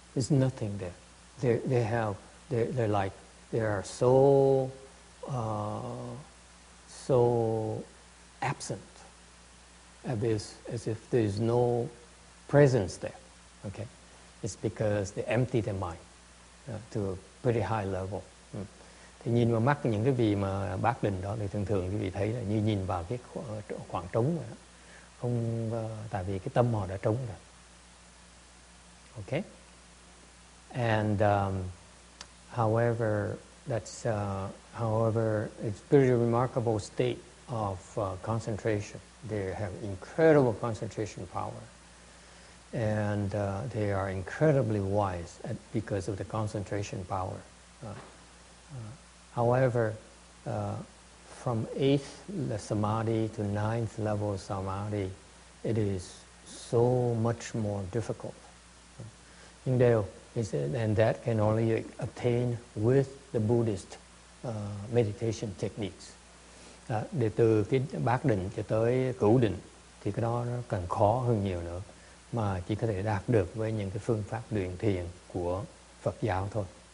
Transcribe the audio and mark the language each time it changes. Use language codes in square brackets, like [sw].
[en] There's nothing there. They are so absent, as if there is no presence there. Okay. It's because they empty their mind to a pretty high level. [vi] Thì nhìn vào mắt những cái vị mà bác định đó thì thường quý vị thấy là như nhìn vào cái khoảng trống vậy đó. Không, tại vì cái tâm họ đã trống rồi. [en] Okay? And however, it's a very remarkable state of concentration. They have incredible concentration power. And they are incredibly wise because of the concentration power. However, from 8th samadhi to 9th level samadhi, it is so much more difficult. And that can only obtain with the Buddhist meditation techniques. [vi] Để từ cái bát định cho tới cửu định thì cái đó nó càng khó hơn nhiều nữa, mà chỉ có thể đạt được với những cái phương pháp luyện thiền của Phật giáo thôi.